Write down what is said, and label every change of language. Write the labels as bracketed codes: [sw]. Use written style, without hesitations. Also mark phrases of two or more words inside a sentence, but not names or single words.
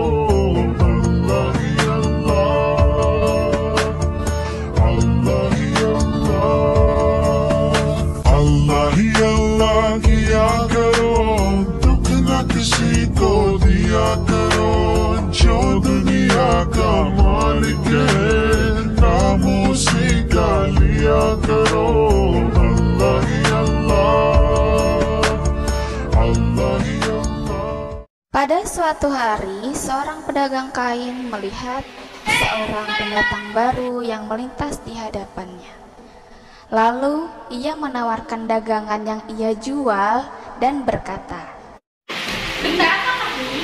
[hi] अल्लाह ही अल्लाह, अल्लाह ही अल्लाह, अल्लाह ही अल्लाह किया करो, दुख न किसी को दिया करो, जो दुनिया का मालिक है नामों से गा लिया करो। अल्लाह ही अल्लाह, अल्लाह ही अल्लाह। [id] Pada suatu hari, seorang pedagang kain melihat seorang pendatang baru yang melintas di hadapannya. Lalu, ia menawarkan dagangan yang ia jual dan berkata, Benda apa kamu?